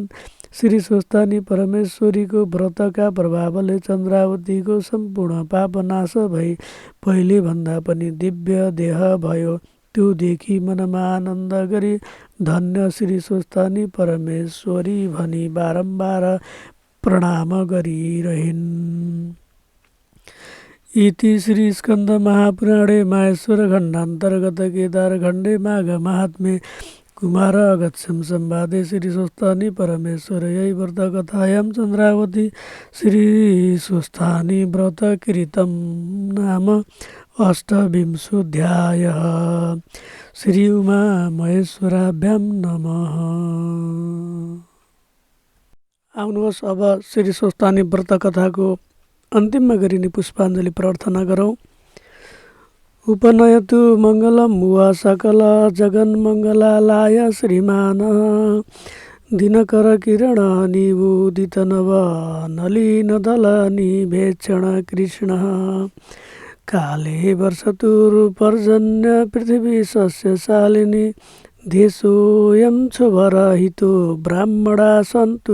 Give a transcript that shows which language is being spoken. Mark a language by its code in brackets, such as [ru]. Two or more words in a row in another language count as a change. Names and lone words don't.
[ne] श्री स्वस्थानी परमेश्वरीको व्रतका प्रभावले चन्द्रावतीको सम्पूर्ण पाप नाश भई पहिले भन्दा पनि दिव्य देह भयो। त्यो देखि मनमा आनन्द गरी धन्य श्री स्वस्थानी परमेश्वरी भनी बारम्बार प्रणाम गरिरहिन्। [sa] इति श्री स्कन्द महापुराणे माहेश्वर खण्डान्तर्गत केदार खण्डे माघ महात्म्ये कुमार अगस्त्यं संवादे श्री स्वस्थानी परमेश्वरयै व्रत कथायां चन्द्रावती श्री स्वस्थानी व्रत कृतं नाम 28 श्री उमा महेश्वराभ्यां नमः। [ne] आउनुहोस् अब श्री स्वस्थानी व्रत कथाको अन्तिममा गरिने पुष्पाञ्जली प्रार्थना गरौँ। [sa] उपनयतु मङ्गलं मुवा सकल जगन्मङ्गलाय श्रीमान दिनकर किरण निवुदित नव नलिन दल निभेक्षण कृष्ण काले वर्षतुर्पर्जन्य पृथिवी सस्यशालिनी देशोऽयं क्षुभरहितो ब्राह्मणा सन्तु